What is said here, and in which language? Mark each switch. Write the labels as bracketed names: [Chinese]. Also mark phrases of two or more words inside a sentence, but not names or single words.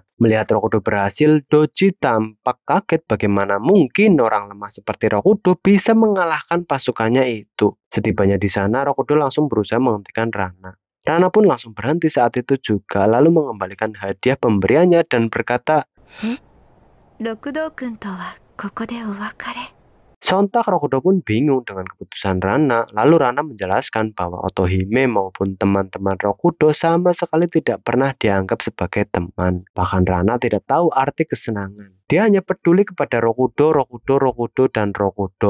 [Indonesian] Melihat Rokudo berhasil, Doji tampak kaget bagaimana mungkin orang lemah seperti Rokudo bisa mengalahkan pasukannya itu. Setibanya di sana, Rokudo langsung berusaha menghentikan Rana. Rana pun langsung berhenti saat itu juga, lalu mengembalikan hadiah pemberiannya dan berkata, [Japanese] 六道くんとはここでお別れ。 [Indonesian] Sontak Rokudo pun bingung dengan keputusan Rana. Lalu Rana menjelaskan bahwa Otohime maupun teman-teman Rokudo sama sekali tidak pernah dianggap sebagai teman. Bahkan Rana tidak tahu arti kesenangan. Dia hanya peduli kepada Rokudo, dan Rokudo.